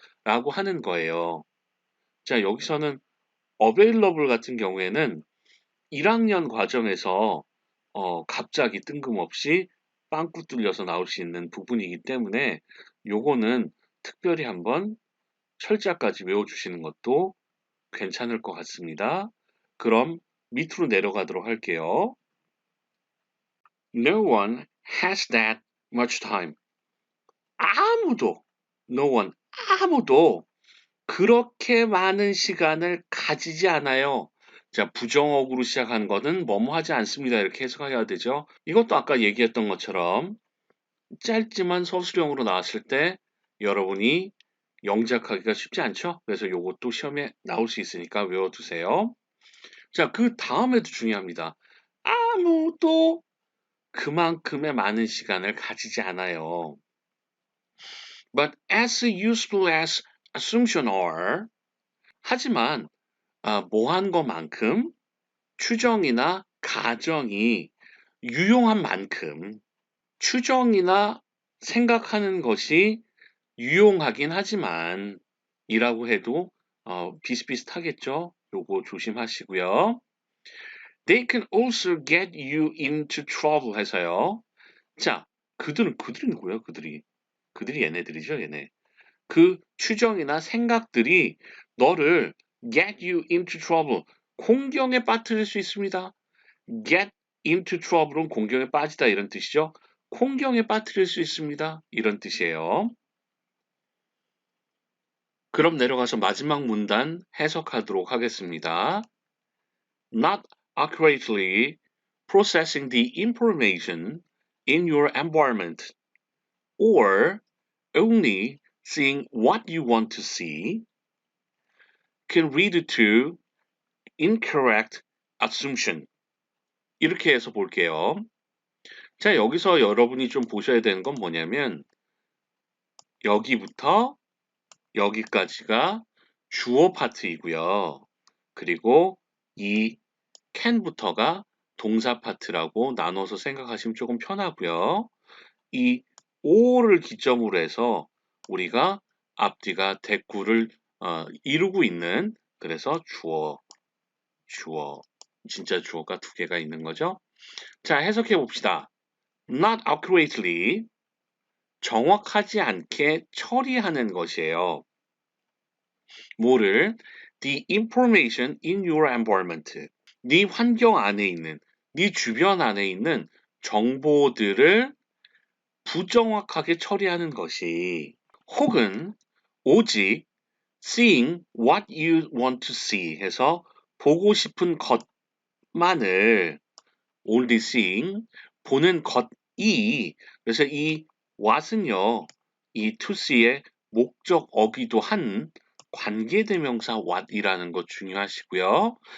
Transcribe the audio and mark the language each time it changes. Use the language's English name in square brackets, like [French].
[Korean] 라고 하는 거예요. 자, 여기서는 available 같은 경우에는 1학년 과정에서 갑자기 뜬금없이 빵꾸 뚫려서 나올 수 있는 부분이기 때문에 요거는 특별히 한번 철자까지 외워주시는 것도 괜찮을 것 같습니다. 그럼 밑으로 내려가도록 할게요. [English] No one has that much time. [Korean] 아무도, [English] no one, [Korean] 아무도 그렇게 많은 시간을 가지지 않아요. 자, 부정어구로 시작하는 것은 뭐뭐 하지 않습니다. 이렇게 해석해야 되죠. 이것도 아까 얘기했던 것처럼 짧지만 서술형으로 나왔을 때 여러분이 영작하기가 쉽지 않죠? 그래서 이것도 시험에 나올 수 있으니까 외워두세요. 자, 그 다음에도 중요합니다. 아무도 그만큼의 많은 시간을 가지지 않아요. [English] But as useful as assumption are, [Korean] 하지만 뭐한 것만큼 추정이나 가정이 유용한 만큼 추정이나 생각하는 것이 유용하긴 하지만 이라고 해도 비슷비슷하겠죠? 요거 조심하시고요. [English] They can also get you into trouble [Korean] 해서요. 자, 그들이 누구예요? 그들이 얘네들이죠, 얘네. 그 추정이나 생각들이 너를 [English] get you into trouble, [Korean] 공경에 빠뜨릴 수 있습니다. [English] get into trouble은 [Korean] 공경에 빠지다 이런 뜻이죠. 공경에 빠뜨릴 수 있습니다. 이런 뜻이에요. 그럼 내려가서 마지막 문단 해석하도록 하겠습니다. [English] Not accurately processing the information in your environment or only seeing what you want to see can lead to incorrect assumption. [Korean] 이렇게 해서 볼게요. 자, 여기서 여러분이 좀 보셔야 되는 건 뭐냐면 여기부터 여기까지가 주어 파트이고요. 그리고 이 can부터가 동사 파트라고 나눠서 생각하시면 조금 편하고요. 이 or를 기점으로 해서 우리가 앞뒤가 대꾸를 이루고 있는 그래서 주어, 진짜 주어가 두 개가 있는 거죠. 자, 해석해 봅시다. [English] Not accurately, [Korean] 정확하지 않게 처리하는 것이에요. 뭐를? [English] The information in your environment. [Korean] 네 환경 안에 있는, 네 주변 안에 있는 정보들을 부정확하게 처리하는 것이 혹은 오직 [English] seeing what you want to see [Korean] 해서 보고 싶은 것만을 [English] only seeing [Korean] 보는 것이 그래서 이 what은요 이 to see의 목적어기도 한 관계대명사 what이라는 거 중요하시고요.